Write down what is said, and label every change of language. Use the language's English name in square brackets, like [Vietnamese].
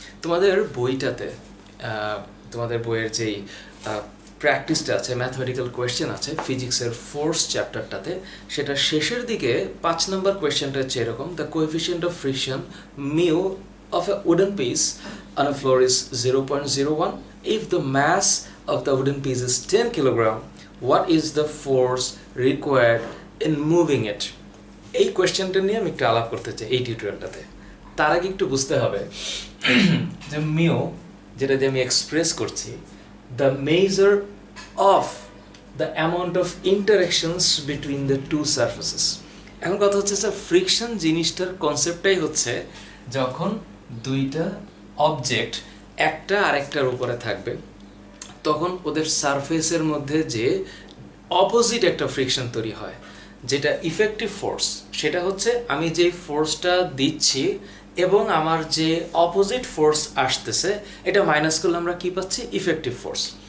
[Bangla] তোমাদের বইটাতে, তোমাদের বইয়ের যেই প্র্যাকটিসটা আছে, ম্যাথমেটিক্যাল কোয়েশ্চেন আছে ফিজিক্সের ফোর্স চ্যাপ্টারটাতে, সেটা শেষের দিকে 5 নম্বর কোয়েশ্চেনটা হচ্ছে এরকম: [English] The coefficient of friction mu of a wooden piece on a floor is 0.01. If the mass of the wooden piece is 10 kilogram, what is the force required in moving it? [Bangla] এই কোয়েশ্চেনটা নিয়ে আমি একটু আলাপ করতে চাই এই টিউটোরিয়ালটাতে। তার আগে একটু বুঝতে হবে যে মিউ, যেটা দিয়ে আমি এক্সপ্রেস করছি, [English] the measure of the amount of interactions between the two surfaces. [Bangla] এখন কথা হচ্ছে স্যার, ফ্রিকশন জিনিসটার কনসেপ্টটাই হচ্ছে যখন দুইটা অবজেক্ট একটা আরেকটার উপরে থাকবে, তখন ওদের সারফেসের মধ্যে যে অপোজিট একটা ফ্রিকশন তৈরি হয়, যেটা ইফেক্টিভ ফোর্স, সেটা হচ্ছে আমি যে ফোর্সটা দিচ্ছি এবং আমার যে অপোজিট ফোর্স আসতেছে, এটা মাইনাস করলে আমরা কি পাচ্ছি? Effective force.